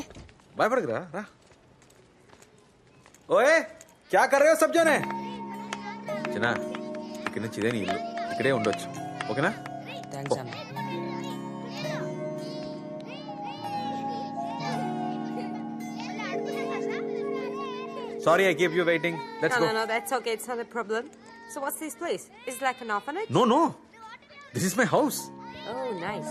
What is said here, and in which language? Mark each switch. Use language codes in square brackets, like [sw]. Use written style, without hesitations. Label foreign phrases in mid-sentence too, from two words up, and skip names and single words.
[te] భయపడకు రా. ఓయే [hi] क्या कर रहे हो सब जने? [te] చిన్న ఇక్కడ నుంచి ఇదే నీ ఇల్లు, ఇక్కడే ఉండొచ్చు. ఓకేనా? థాంక్స్ అన్న. [en] Sorry, I keep you waiting. Let's go. No, that's okay. It's not a problem. So what's this place? Is it like an orphanage? No. This is my house. Oh, nice.